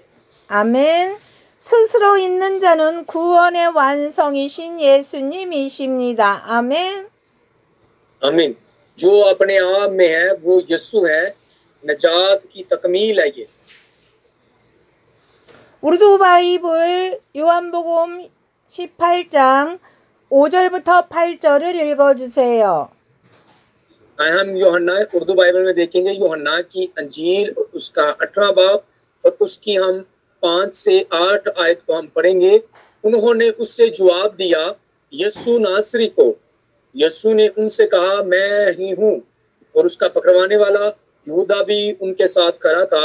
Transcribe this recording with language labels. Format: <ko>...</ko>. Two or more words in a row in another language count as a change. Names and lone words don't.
<ko>아멘. 스스로 있는 자는 구원의 완성이신 예수님이십니다. 아멘.</ko> <ur>आमीन. جو اپنے آپ میں ہے وہ یسوع ہے، نجات کی تکمیل ہے یہ.</ur> <ko>우르두 바이블 요한복음 18장 5절부터 8절을 읽어주세요.</ko> <ur>ہم یوحنا اردو بائبل میں دیکھیں گے یوحنا کی انجیل اس کا 18واں باب اور اس کی ہم 5 سے 8 آیت کو ہم پڑھیں گے. انہوں نے اس سے جواب دیا یسوع ناصری کو. یسوع نے ان سے کہا میں ہی ہوں۔ اور اس کا پکڑوانے والا یہوداہ بھی ان کے ساتھ کھڑا تھا.</ur>